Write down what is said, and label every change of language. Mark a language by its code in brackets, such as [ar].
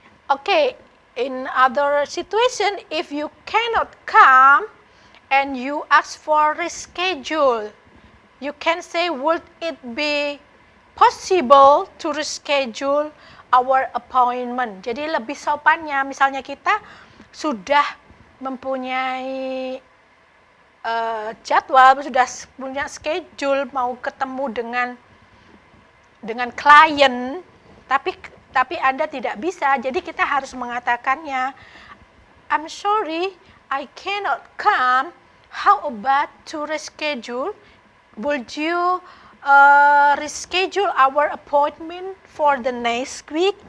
[en] Okay, in other situation, if you cannot come and you ask for reschedule, you can say, would it be possible to reschedule our appointment? [id] Jadi lebih sopannya, misalnya kita sudah mempunyai jadwal, sudah punya schedule mau ketemu dengan klien, tapi Anda tidak bisa, jadi kita harus mengatakannya, [en] I'm sorry, I cannot come. How about to reschedule? Would you reschedule our appointment for the next week?